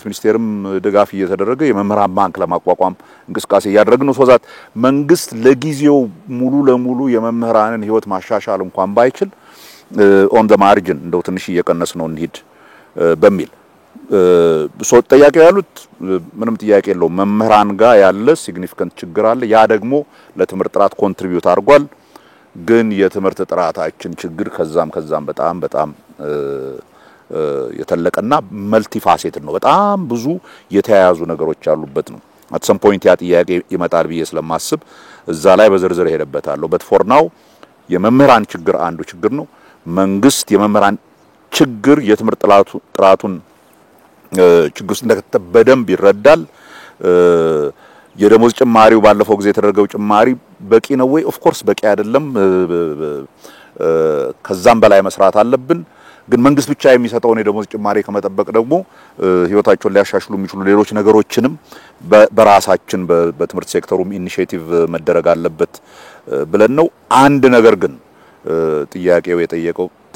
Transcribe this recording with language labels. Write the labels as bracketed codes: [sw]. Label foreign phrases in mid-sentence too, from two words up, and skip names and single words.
[am] ሚኒስቴርም ድጋፍ እየተደረገ የመምህራን ባንክ ለማቋቋም እንቅስቃሴ እያደረግን ነው። ሶዛት መንግስት ለጊዜው ሙሉ ለሙሉ የመምህራንን ህይወት ማሻሻል እንኳን ባይችል [en] on the margin [am] እንደው ትንሽ እየቀነስ ነው እንሂድ በሚል ጥያቄው ያሉት ምንም ጥያቄ የለውም። መምህራን ጋር ያለ ሲግኒፊካንት ችግር አለ። ያ ደግሞ ለትምህርት ጥራት ኮንትሪቢዩት አድርጓል። ግን የትምህርት ጥራታችን ችግር ከዛም በጣም የተለቀና [en] multi faceted [am] ነው። በጣም ብዙ የተያያዙ ነገሮች ያሉበት ነው። [en] at some point [am] ያ ጥያቄ ይመጣል ብዬ ስለማስብ እዛ ላይ በዝርዝር ሄደበታለሁ። [en] but for now [am] የመምህራን ችግር አንዱ ችግር ነው። መንግስት የመምህራን ችግር የትምህርት ጥራቱን ችግር ውስጥ እንደከተተ በደንብ ይረዳል። የደሞዝ ጭማሪው ባለፈው ጊዜ የተደረገው ጭማሪ በቂ ነው ወይ? [en] of course [am] በቂ አይደለም። ከዛም በላይ መስራት አለብን። ግን መንግስት ብቻ የሚሰጠውን የደሞዝ ጭማሪ ከመጠበቅ ደግሞ ህይወታቸውን ሊያሻሽሉ የሚችሉ ሌሎች ነገሮችንም በራሳችን በትምህርት ሴክተሩም ኢኒሺዬቲቭ መደረግ አለበት ብለን ነው። አንድ ነገር ግን ጥያቄው የጠየቀው